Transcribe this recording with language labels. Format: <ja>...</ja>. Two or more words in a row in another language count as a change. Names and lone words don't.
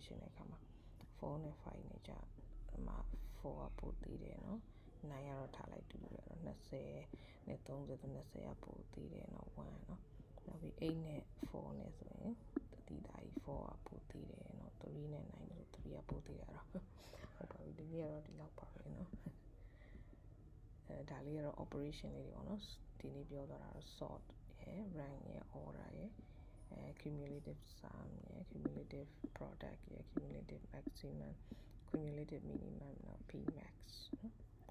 <my>ရှင်တဲ့အခါမှာ4နဲ့5နဲ့ကြဒီမှာ4ကပိုသေးတယ်နော်9ကတော့ထားလိုက်တူတယ်တော့20နဲ့30ဆို20ကပိုသေးတယ်နော်1နော်နောက်ပြီး8နဲ့4နဲ့ဆိုရင်တတိတာကြီး4ကပိုသေးတယ်နော်3နဲ့9ဆို3ကပိုသေးတာတော့ဟုတ်ပါပြီဒီနေ့ကတော့ဒီလောက်ပါပဲနော် ဒါလေးကတော့ operation လေးတွေပေါ့နော်ဒီနေ့ပြောသွားတာတော့ sort ရယ် rank ရယ် order ရယ်</my> <en>cumulative sum</en> <my>ရယ်</my> <en>cumulative product</en> <my>ရယ်</my> <en>cumulative maximum cumulative minimum</en> <my>နော်</my> <en>p max</en> <my>နော်</my>